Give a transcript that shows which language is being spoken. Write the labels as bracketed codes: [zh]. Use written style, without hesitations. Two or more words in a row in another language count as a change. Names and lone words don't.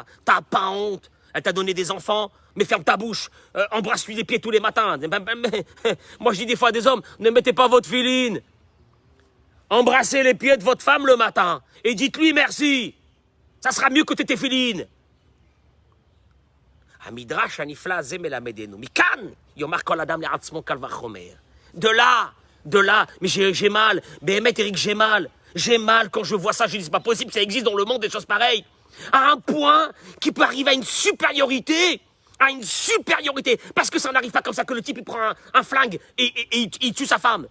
[fr] T'as pas honte. Elle t'a donné des enfants, mais ferme ta bouche. Embrasse-lui les pieds tous les matins. Moi, je dis des fois à des hommes, ne mettez pas votre filine. Embrassez les pieds de votre femme le matin. Et dites-lui merci. Ça sera mieux que tes filines. [he] המדרש הנפלא זה מלמדנו. מכאן, יאמר כל אדם לעצמו קל וחומר. [fr] De là. Mais j'ai mal. Béhémet, Eric, j'ai mal. J'ai mal quand je vois ça, je dis c'est pas possible, ça existe dans le monde des choses pareilles. À un point qui peut arriver à une supériorité, parce que ça n'arrive pas comme ça que le type il prend un flingue et il tue sa femme.